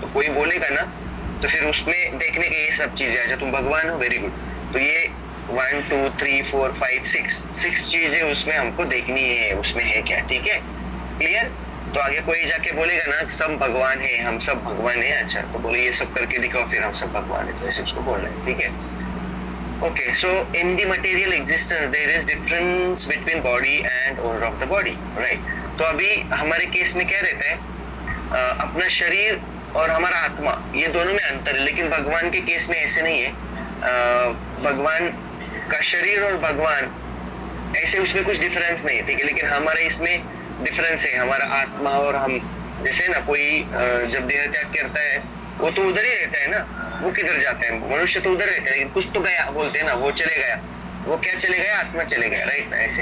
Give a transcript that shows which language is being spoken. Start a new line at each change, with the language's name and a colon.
Hindi: तो कोई बोलेगा ना तो फिर उसमें देखने के ये सब चीजें, अच्छा तुम भगवान हो,
English: very good,
Hindi: तो ये 1 2 3 4 5 6 चीजें उसमें हमको देखनी है, उसमें है क्या, ठीक है, क्लियर। तो आगे कोई जाके बोलेगा ना सब भगवान है, हम सब भगवान है, अच्छा तो बोले ये सब करके दिखाओ फिर हम सब भगवान है, तो ऐसे उसको बोल रहे हैं, ठीक है।
English: Okay, so in the material existence there is difference between body and owner of the body, right?
Hindi: तो अभी हमारे केस में क्या रहता है, अपना शरीर और हमारा आत्मा, ये दोनों में अंतर है, लेकिन भगवान के केस में ऐसे नहीं है। भगवान का शरीर और भगवान ऐसे उसमें कुछ डिफरेंस नहीं है, ठीक है, लेकिन हमारे इसमें डिफरेंस है, हमारा आत्मा और हम, जैसे ना कोई जब देह त्याग करता है वो तो उधर ही रहता है ना, वो किधर जाता है, मनुष्य तो उधर रहता है, लेकिन कुछ तो गया बोलते हैं ना, वो चले गया, वो क्या चले गया, आत्मा चले गया, राइट ना, ऐसे।